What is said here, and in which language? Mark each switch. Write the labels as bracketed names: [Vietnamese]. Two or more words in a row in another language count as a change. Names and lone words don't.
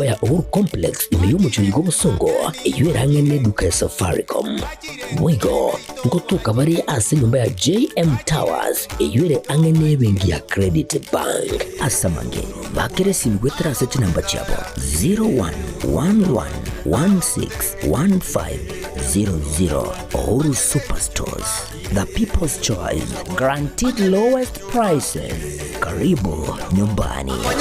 [Gusii] ya Uhuru Complex imiyo muchuligo busongo iyo erange neduka ya Safaricom boigo ngotoka bari ase nyumba ya JM Towers iyo ere ange nebengi ya Credit Bank asamange bakere simgwetera sechi namba chabo 0111161500 Uhuru Superstores, [English] the people's choice, guaranteed lowest prices. [Swahili] Karibu nyumbani.